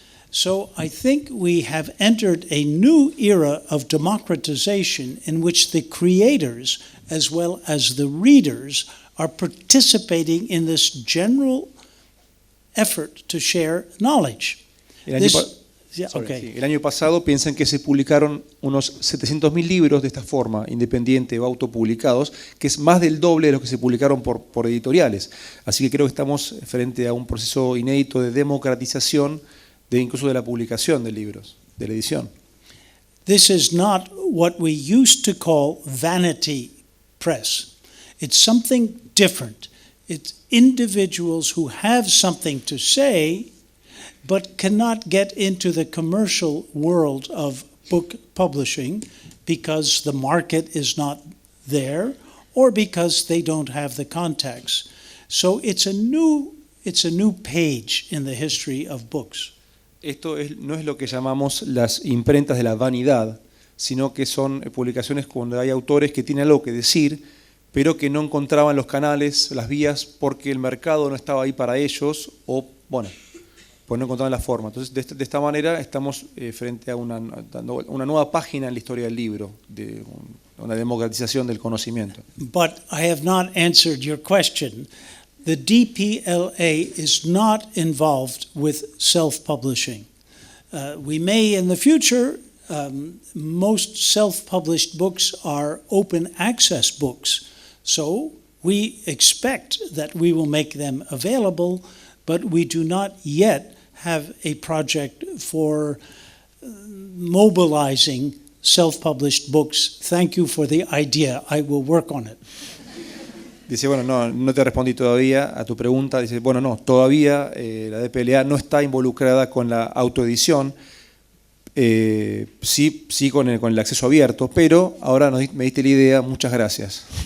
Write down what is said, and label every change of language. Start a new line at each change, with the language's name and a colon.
English: So I think we have entered a new era of democratization in which the creators as well as the readers are participating in this general effort to share knowledge.
Spanish: El año pasado piensan que se publicaron unos 700.000 libros de esta forma, independiente o autopublicados, que es más del doble de los que se publicaron por editoriales. Así que creo que estamos frente a un proceso inédito de democratización incluso de la publicación de libros, de la edición.
English: This is not what we used to call vanity press. It's something different. It's individuals who have something to say but cannot get into the commercial world of book publishing because the market is not there or because they don't have the contacts. So it's a new page in the history of books.
Spanish: Esto no es lo que llamamos las imprentas de la vanidad, sino que son publicaciones cuando hay autores que tienen algo que decir, pero que no encontraban los canales, las vías, porque el mercado no estaba ahí para ellos, o bueno, pues no encontraban la forma. Entonces, de esta manera estamos frente a una nueva página en la historia del libro, de una democratización del conocimiento.
English: But I have not answered your question. The DPLA is not involved with self-publishing. We may in the future, most self-published books are open access books. So we expect that we will make them available, but we do not yet have a project for mobilizing self-published books. Thank you for the idea. I will work on it.
Spanish: Dice, bueno, no te respondí todavía a tu pregunta. Dice, bueno, no, todavía la DPLA no está involucrada con la autoedición, sí con el acceso abierto, pero ahora me diste la idea, muchas gracias.